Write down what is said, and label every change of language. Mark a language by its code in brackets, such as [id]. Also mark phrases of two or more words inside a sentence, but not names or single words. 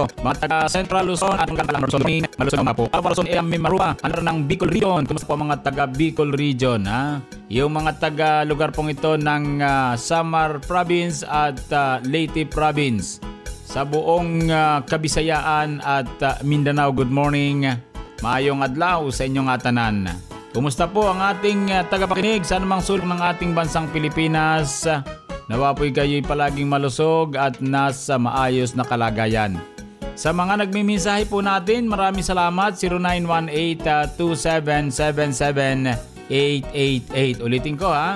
[tl] Mga taga Central Luzon at mga taga Luzon, malusog na po. Alpha Luzon, Maruba, ano ng Bicol Region. Kumusta po mga taga Bicol Region? Yung mga taga lugar pong ito ng Samar Province at Leyte Province. Sa buong Kabisayaan at Mindanao, [en] good morning. [ceb] Maayong adlaw sa inyong tanan. [tl] Kumusta po ang ating tagapakinig sa anumang sulok ng ating bansang Pilipinas? Nawa po'y kayo'y palaging malusog at nasa maayos na kalagayan. Sa mga nagmimensahe po natin, maraming salamat. 0918-2777-888. Ulitin ko ha.